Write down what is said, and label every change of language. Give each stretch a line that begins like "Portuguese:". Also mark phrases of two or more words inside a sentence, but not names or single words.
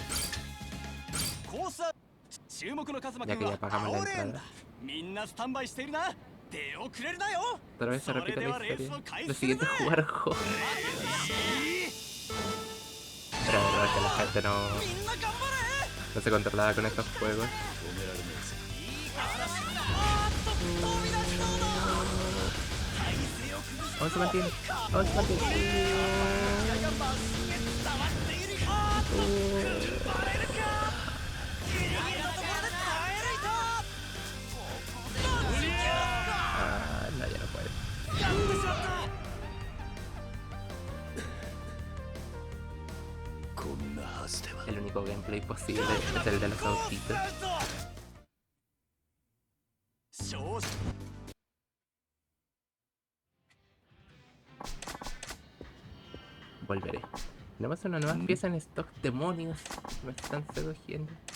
Japanese: コースは注目のカズマ君
Spanish: ya que ya
Japanese: は
Spanish: pagamos
Japanese: 青
Spanish: la
Japanese: レーンだ
Spanish: entrada.
Japanese: みんなスタンバイしているな出遅れるなよ
Spanish: Otra vez se repite la
Japanese: それではレースを
Spanish: historia.
Japanese: 開
Spanish: Lo
Japanese: 始する
Spanish: siguiente
Japanese: ぜ
Spanish: es jugar juegos. Pero la verdad es que la gente
Japanese: みんな頑張れ
Spanish: no se controlaba con estos juegos.
Japanese: 飛び出しそうだ体勢を崩す
Spanish: Aún se mantiene. Aún se mantiene.
Japanese: がまっすぐ伝わっているか踏ん張れるかギリギリのところで耐え抜いたここでマジか
Spanish: Ah, no, ya no puede.
Japanese: やってしまったこんなはずでは。
Spanish: El único gameplay posible es el de los autitos.
Japanese: 勝負
Spanish: Volveré. Tenemos una nueva pieza en stock. Demonios. Me están seduciendo.